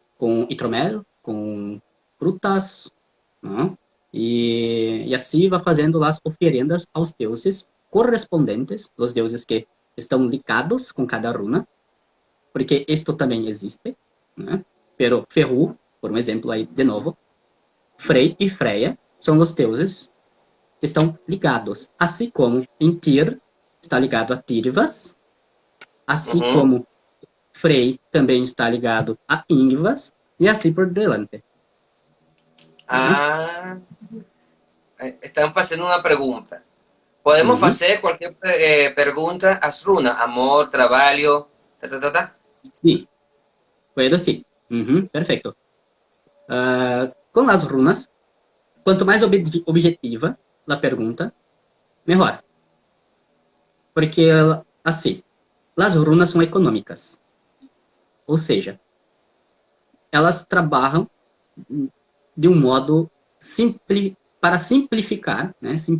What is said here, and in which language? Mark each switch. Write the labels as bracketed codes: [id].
[pt] Com hidromel, com frutas, ¿no? E assim vai fazendo as oferendas aos deuses correspondentes, os deuses que estão ligados com cada runa, porque isto também existe, né? Pero Ferru, por um exemplo aí de novo, Frey e Freya são os deuses que estão ligados, assim como em Tyr está ligado a Tirvas, assim ujú. como Frey também está ligado a Ingvas, e assim por diante. Né? [es] Ah, están haciendo una pregunta. Podemos Uhum. hacer cualquier pregunta a runa, amor, trabajo, ta, ta, ta, ta. [pt] Sim, puedo sim. Uhum, perfeito. Com as runas, quanto mais objetiva a pergunta, melhor. Porque, assim, as runas são econômicas. Ou seja, elas trabalham de um modo para simplificar, né?